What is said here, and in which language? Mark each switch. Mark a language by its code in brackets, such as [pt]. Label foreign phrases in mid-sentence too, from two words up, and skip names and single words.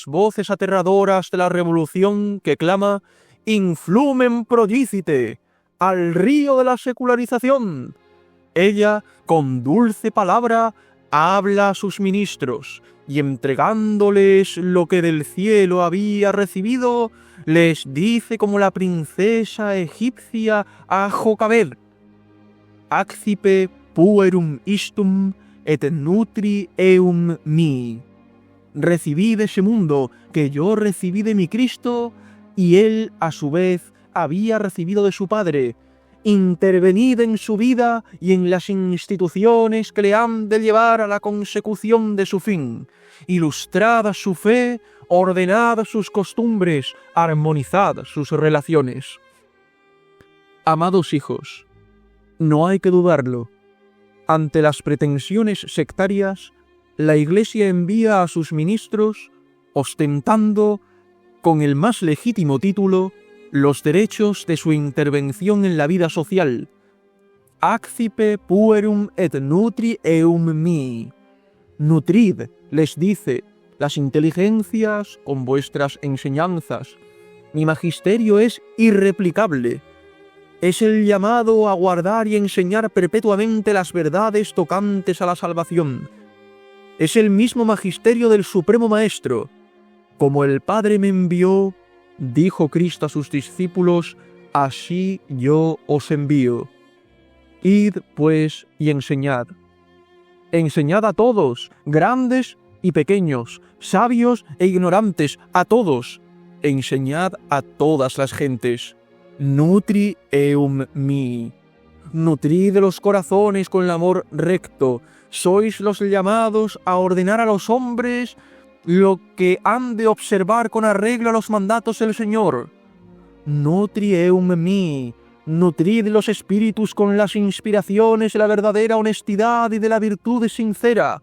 [es] voces aterradoras de la revolución que clama [la] «Influmen prodicite», [es] al río de la secularización, ella, con dulce palabra, habla a sus ministros, y entregándoles lo que del cielo había recibido, les dice como la princesa egipcia a Jocabed: [la] «Accipe puerum istum et nutri eum mi». [es] Recibid ese mundo que yo recibí de mi Cristo, y él, a su vez, había recibido de su Padre. Intervenid en su vida y en las instituciones que le han de llevar a la consecución de su fin. Ilustrad su fe, ordenad sus costumbres, armonizad sus relaciones. Amados hijos, no hay que dudarlo. Ante las pretensiones sectarias, la Iglesia envía a sus ministros, ostentando, con el más legítimo título, los derechos de su intervención en la vida social. [la] Accipe puerum et nutri eum mi. [es] Nutrid, les dice, las inteligencias con vuestras enseñanzas. Mi magisterio es irreplicable. Es el llamado a guardar y enseñar perpetuamente las verdades tocantes a la salvación. Es el mismo magisterio del Supremo Maestro. Como el Padre me envió, dijo Cristo a sus discípulos, así yo os envío. Id, pues, y enseñad. Enseñad a todos, grandes y pequeños, sabios e ignorantes, a todos. Enseñad a todas las gentes. [la] Nutri eum mi. [es] Nutrid los corazones con el amor recto. Sois los llamados a ordenar a los hombres lo que han de observar con arreglo a los mandatos del Señor. [la] Nutri eum mi. [es] Nutrid los espíritus con las inspiraciones de la verdadera honestidad y de la virtud sincera.